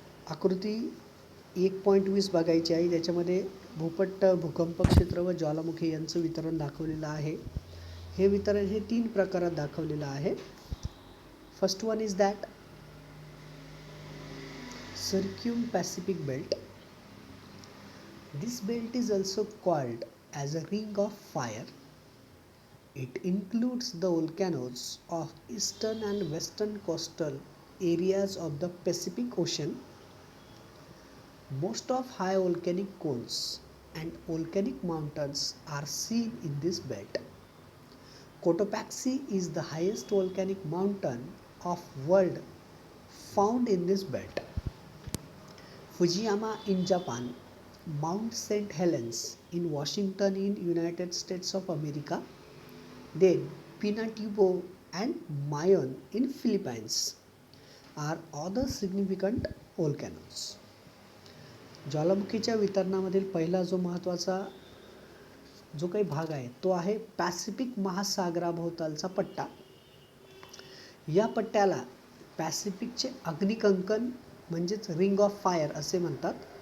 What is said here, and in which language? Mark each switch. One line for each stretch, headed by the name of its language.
Marathi: आकृती 1.20 बघायची आहे. त्याच्यामध्ये भूपट्ट, भूकंप क्षेत्र व ज्वालामुखी यांचं वितरण दाखवलेलं आहे. हे वितरण हे 3 प्रकारात दाखवलेलं आहे.
English: first one is that
Marathi: Circum-Pacific belt.
English: This belt is also called as a ring of fire. It includes the volcanoes of eastern and western coastal areas of the Pacific Ocean. Most of high volcanic cones and volcanic mountains are seen in this belt. Cotopaxi is the highest volcanic mountain of world found in this belt. Fujiyama in Japan, Mount St. Helens in Washington in United States of America, then Pinatubo and Mayon in Philippines are other significant volcanoes.
Marathi: ज्वालामुखीच्या वितरणामधील पहिला जो महत्त्वाचा जो काही भाग आहे तो आहे पॅसिफिक महासागराभोवतालचा पट्टा. या पट्ट्याला पॅसिफिकचे अग्निकंकण म्हणजेच रिंग ऑफ फायर असे म्हणतात.